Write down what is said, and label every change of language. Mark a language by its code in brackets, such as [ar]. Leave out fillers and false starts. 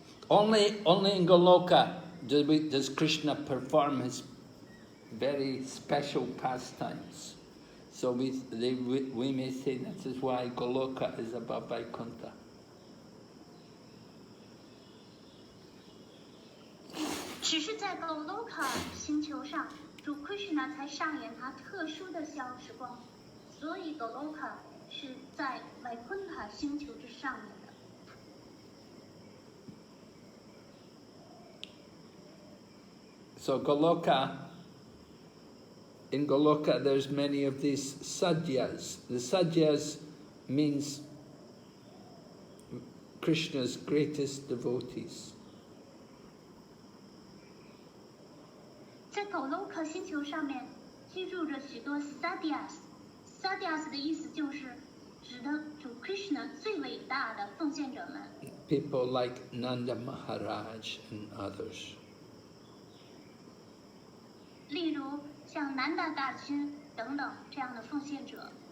[en] Only in Goloka does Krishna perform his very special pastimes. So we may say this is why Goloka is above Vaikuntha. [zh] 只是在 Goloka 星球上，主 Krishna 才上演他特殊的小时光，所以 Goloka 是在外昆特星球之上面的。 [en] So in Goloka there's many of these sadyas. The sadyas means Krishna's greatest devotees. [zh] 在 Goloka 星球上面居住着许多 Sadyas。Sadyas 的意思就是指的主 Krishna 最伟大的奉献者们。 [en] People like Nanda Maharaj and others. [zh] 例如像南达大君等等这样的奉献者。